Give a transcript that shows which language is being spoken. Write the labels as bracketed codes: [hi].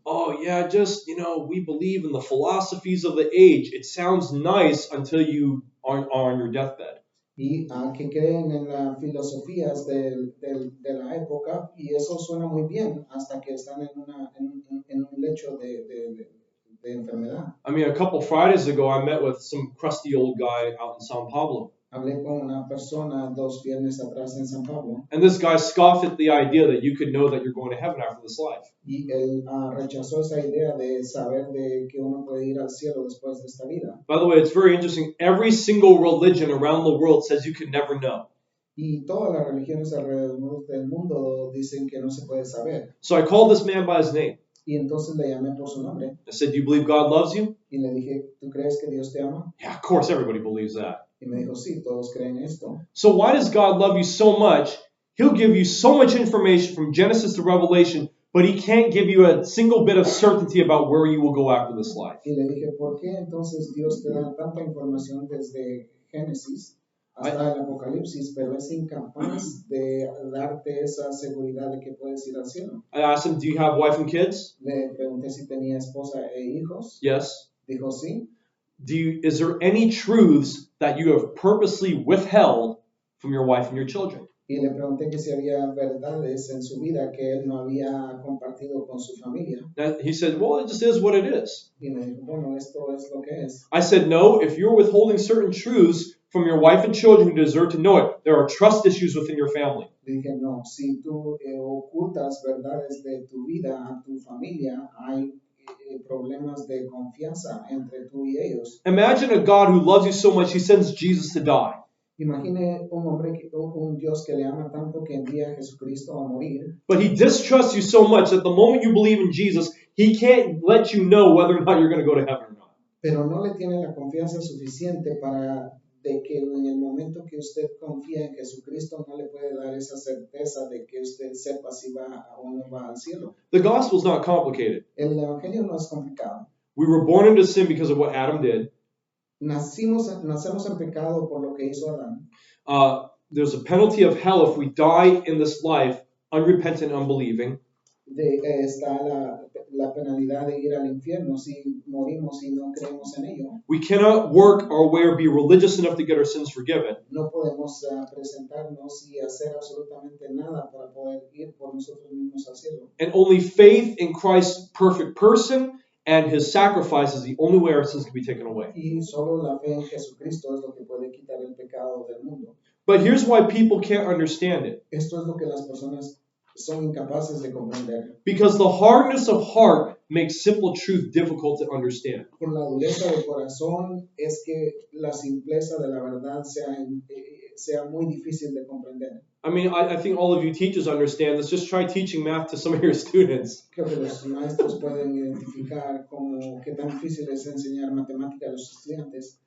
[en] Oh yeah, just, you know, we believe in the philosophies of the age. It sounds nice until you are on your deathbed. [es] Y que creen en las filosofías de la época, y eso suena muy bien hasta que están en un lecho de enfermedad. [en] I mean, a couple Fridays ago, I met with some crusty old guy out in Sao Paulo. [es] Hablé con una persona 2 viernes atrás en San Pablo. [en] And this guy scoffed at the idea that you could know that you're going to heaven after this life. [es] Y él rechazó esa idea de saber de que uno puede ir al cielo después de esta vida. [en] By the way, it's very interesting. Every single religion around the world says you can never know. [es] Y todas las religiones alrededor del mundo dicen que no se puede saber. [en] So I called this man by his name. [es] Y entonces le llamé por su nombre. [en] I said, do you believe God loves you? [es] Y le dije, ¿tú crees que Dios te ama? [en] Yeah, of course, everybody believes that. [es] Y me dijo, sí, todos creen esto. [en] So why does God love you so much? He'll give you so much information from Genesis to Revelation, but he can't give you a single bit of certainty about where you will go after this life. [es] Y le dije, ¿por qué entonces Dios te da tanta información desde Génesis hasta el Apocalipsis, pero es incapaz de darte esa seguridad de que puedes ir al cielo? [en] I asked him, do you have wife and kids? [es] Le pregunté si tenía esposa e hijos. [en] Yes. [es] Dijo, sí. [en] Is there any truths that you have purposely withheld from your wife and your children? [es] Y le pregunté que si había verdades en su vida que él no había compartido con su familia. [en] He said, well, it just is what it is. [es] Y me dijo, bueno, esto es lo que es. [en] I said, no, if you're withholding certain truths from your wife and children who deserve to know it, there are trust issues within your family. [es] Le dije, no, si tú ocultas verdades de tu vida a tu familia, hay problemas de confianza entre tú y ellos. [en] Imagine a God who loves you so much, he sends Jesus to die. [es] Imagine un Dios que le ama tanto que envía a Jesucristo a morir. [en] But he distrusts you so much that the moment you believe in Jesus, he can't let you know whether or not you're going to go to heaven or not. [es] Pero no le tiene la confianza suficiente para de que en el momento que usted confía en Jesucristo no le puede dar esa certeza de que usted sepa si va o no va al cielo. [en] The gospel is not complicated. [es] El evangelio no es complicado. [en] We were born into sin because of what Adam did. [es] Nacemos en pecado por lo que hizo Adán. [en] There's a penalty of hell if we die in this life unrepentant, unbelieving. [es] Está la penalidad de ir al infierno si morimos y no creemos en ello. [en] We cannot work our way or be religious enough to get our sins forgiven. [es] No podemos presentarnos y hacer absolutamente nada para poder ir por nosotros mismos al cielo. [en] And only faith in Christ's perfect person and his sacrifice is the only way our sins can be taken away. [es] Y solo la fe en Jesucristo es lo que puede quitar el pecado del mundo. [en] But here's why people can't understand it. [es] Esto es lo que las personas son incapaces de comprender. [en] Because the hardness of heart makes simple truth difficult to understand. [es] Por la dureza de corazón es que la simpleza de la verdad sea muy difícil de comprender. [en] I mean, I think all of you teachers understand this. Just try teaching math to some of your students. [es] Creo que los maestros pueden identificar como qué tan difícil es enseñar matemática a los estudiantes.